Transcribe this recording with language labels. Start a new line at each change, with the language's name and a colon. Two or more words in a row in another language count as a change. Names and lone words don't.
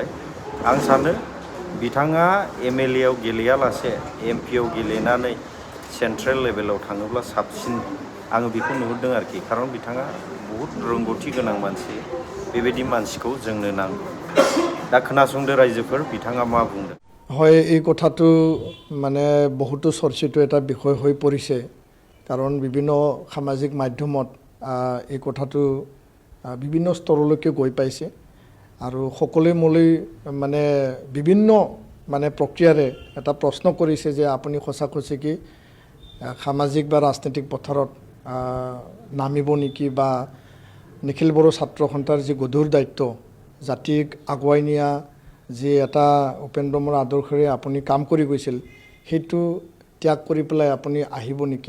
Bodo: आं सानो बिथाङा MLA आव गेलेयालासे MP आव गेलेनानै
English: central level
Bodo: थाङोब्ला साबसिन आङो बेखौ नुहुरदों आरोखि। खारन बिथाङा बहुद रोंगौथि गोनां मानसि, बेबायदि मानसिखौ जोंनो नांगौ। दा खोनासंदो रायजोफोर, बिथाङा मा बुंदों।
Assamese: হয়, এই কথাটো মানে বহুতো চৰ্চিত এটা বিষয় হৈ পৰিছে। কাৰণ বিভিন্ন সামাজিক মাধ্যমত এই কথাটো বিভিন্ন স্তৰলৈকে গৈ পাইছে আৰু সকলোৱে মোলৈ মানে বিভিন্ন প্ৰক্ৰিয়াৰে এটা প্ৰশ্ন কৰিছে যে আপুনি সঁচাকৈ সামাজিক বা ৰাজনৈতিক পথাৰত নামিব নেকি, বা নিখিল বড়ো ছাত্ৰ সন্থাৰ যি গধুৰ দায়িত্ব, জাতিক আগুৱাই নিয়া যি এটা উপেন্দ্ৰমৰ আদৰ্শৰে আপুনি কাম কৰি গৈছিল, সেইটো ত্যাগ কৰি পেলাই আপুনি আহিব নেকি।